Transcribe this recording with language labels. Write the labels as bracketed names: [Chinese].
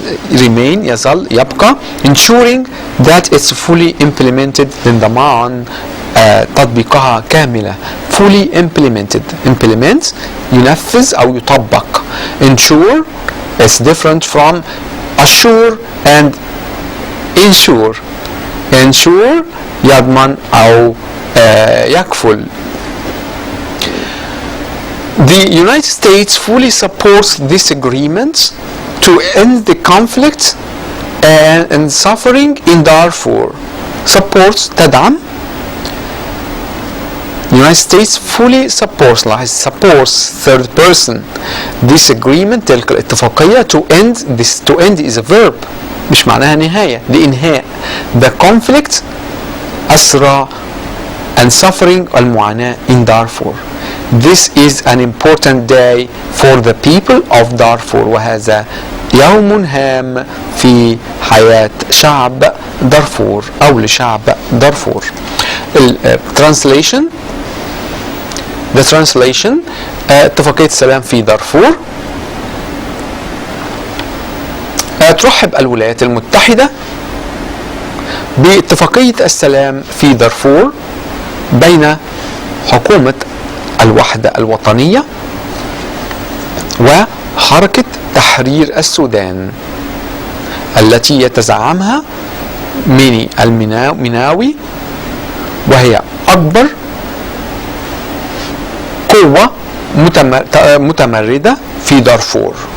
[English] remain [Arabic] يظل يبقى [English] ensuring that it's fully implemented [Arabic] للضمان تطبيقها كاملة. [English] fully implemented implement [Arabic] ينفذ أو يطبق. [English] ensure It's different from assure and ensure. [Arabic] Ensure يضمن أو يكفل. [English] The United States fully supports this agreement to end the conflict and suffering in Darfur. Supports تدعم. The United States fully supports third person this agreement [Arabic] تلك الاتفاقية [English] to end this. To end is a verb [Arabic] مش معناها نهاية لإنهاء [English] the conflict أسرى and suffering المعاناة in Darfur. This is an important day for the people of Darfur [Arabic] وهذا يوم هام في حياة شعب دارفور أو لشعب دارفور. [English] Translation. The translation [Arabic] اتفاقية السلام في دارفور. ترحب الولايات المتحدة باتفاقية السلام في دارفور بين حكومة الوحدة الوطنية وحركة تحرير السودان التي يتزعمها ميني المناوي وهي أكبر قوة متمردة في دارفور.